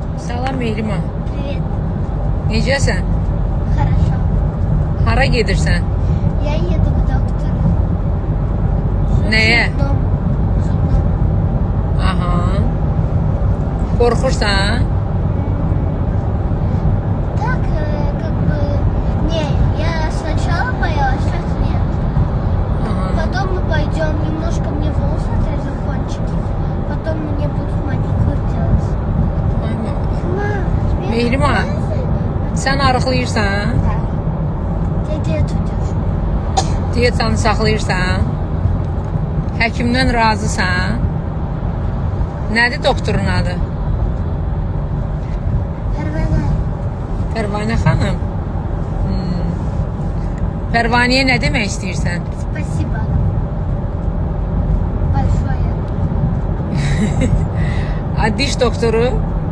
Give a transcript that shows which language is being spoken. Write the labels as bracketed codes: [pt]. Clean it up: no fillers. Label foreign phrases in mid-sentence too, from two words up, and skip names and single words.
[az] Salam Mehriman. [ru] Привет. [az] Necəsən? [ru] Хорошо. [az] Hara gedirsən? [ru] Я еду к доктору. [az] Nəyə? [ru] Зубном. [az] Aha. Qorxursan? [ru] Так, как бы... Не, я сначала боялась, сейчас нет. [az] Aha. [ru] Потом мы пойдем, немножко мне волосы отрежут кончики. Потом мне будут маникюр делать. [az] Aynen. [ru] Мам, тебе Mehriman, нравится? [az] sən arıqlayırsan? [ru] Да. Ты где тут идешь? [az] Diyetsanı saxlayırsan? Həkimdən razısan? Nədir doktorun adı? Пәрвана. Pərvanə xanım. Pərvanəyə nə demək istəyirsən? [ru] Спасибо. Большое. [az] Diş doktoru